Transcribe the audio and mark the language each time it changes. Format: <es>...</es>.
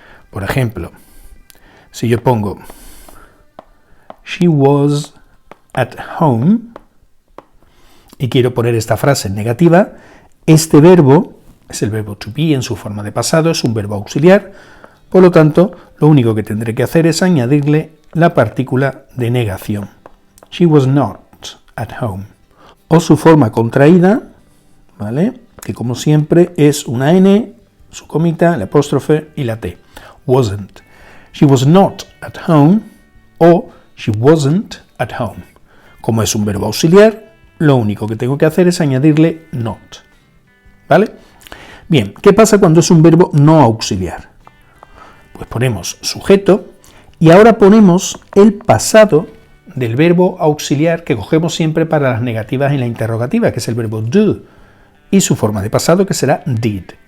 <es>Por ejemplo, si yo pongo</es> <en>she was at home</en> <es>y quiero poner esta frase en negativa, este verbo es el verbo to be en su forma de pasado, es un verbo auxiliar, por lo tanto, lo único que tendré que hacer es añadirle la partícula de negación.</es> <en>She was not at home.</en> <es>O su forma contraída, ¿vale? Que como siempre es una N, su comita, el apóstrofe y la T.</es> <en>Wasn't. She was not at home o she wasn't at home.</en> <es>Como es un verbo auxiliar, lo único que tengo que hacer es añadirle not. ¿Vale? Bien, ¿qué pasa cuando es un verbo no auxiliar? Pues ponemos sujeto y ahora ponemos el pasado del verbo auxiliar que cogemos siempre para las negativas en la interrogativa, que es el verbo do, y su forma de pasado que será did.</es>